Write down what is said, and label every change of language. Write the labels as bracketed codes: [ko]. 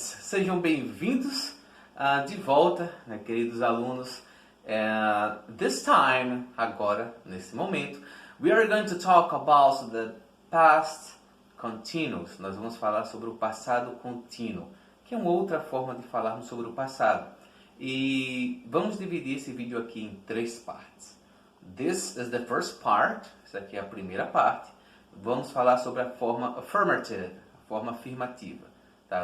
[pt] Sejam bem-vindos de volta, né, queridos alunos. [en] This time, [pt] agora, nesse momento, [en] we are going to talk about the past continuous. [pt] Nós vamos falar sobre o passado contínuo, que é uma outra forma de falarmos sobre o passado. E vamos dividir esse vídeo aqui em 3 partes. [en] This is the first part, [pt] essa aqui é a primeira parte. Vamos falar sobre a forma affirmative, a forma afirmativa. Tá?